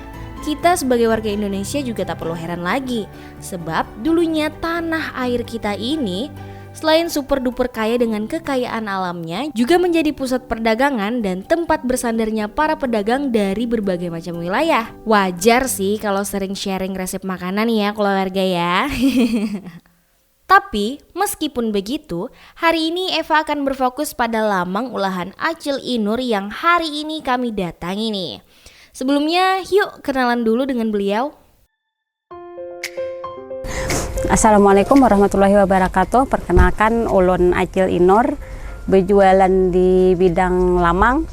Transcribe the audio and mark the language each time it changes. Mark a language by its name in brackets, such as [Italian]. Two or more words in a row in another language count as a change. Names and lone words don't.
[Indonesian] Kita sebagai warga Indonesia juga tak perlu heran lagi, sebab dulunya tanah air kita ini selain [English] super duper [Indonesian] kaya dengan kekayaan alamnya, juga menjadi pusat perdagangan dan tempat bersandarnya para pedagang dari berbagai macam wilayah. Wajar sih kalau sering sharing resep makanan ya keluarga ya. Tapi meskipun begitu, hari ini Eva akan berfokus pada lamang olahan Acil Inur yang hari ini kami datangi nih. Sebelumnya yuk kenalan dulu dengan beliau. [Arabic] السلام عليكم ورحمة الله وبركاته. [Indonesian] Perkenalkan ulun Acil Inur, berjualan di bidang lamang.